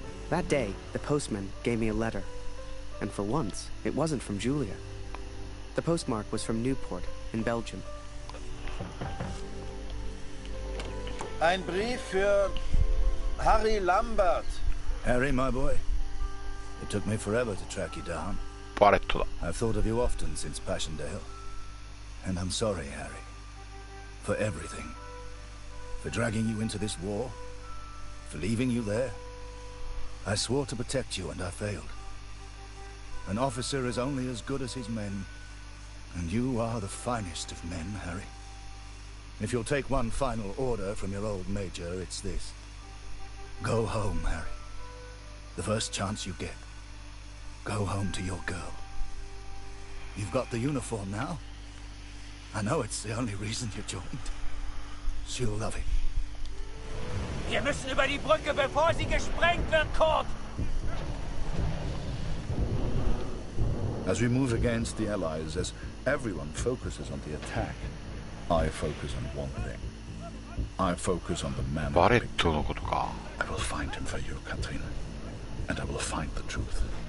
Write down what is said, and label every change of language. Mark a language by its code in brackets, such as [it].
[en] That day, the postman gave me a letter. And for once, it wasn't from Julia. The postmark was from Newport, in Belgium. [de] Ein Brief für Harry Lambert. [en] Harry, my boy. It took me forever to track you down. I've thought of you often since Passchendaele. And I'm sorry, Harry. For everything. For dragging you into this war. For leaving you there. I swore to protect you and I failed. An officer is only as good as his men. And you are the finest of men, Harry. If you'll take one final order from your old major, it's this. Go home, Harry. The first chance you get. Go home to your girl. You've got the uniform now. I know it's the only reason you joined. She'll love it. [de] Wir müssen über die Brücke, bevor sie gesprengt wird, Kurt! [en] As we move against the Allies, as everyone focuses on the attack, I focus on one thing. I focus on the man. I will find him for you, Katrina. And I will find the truth.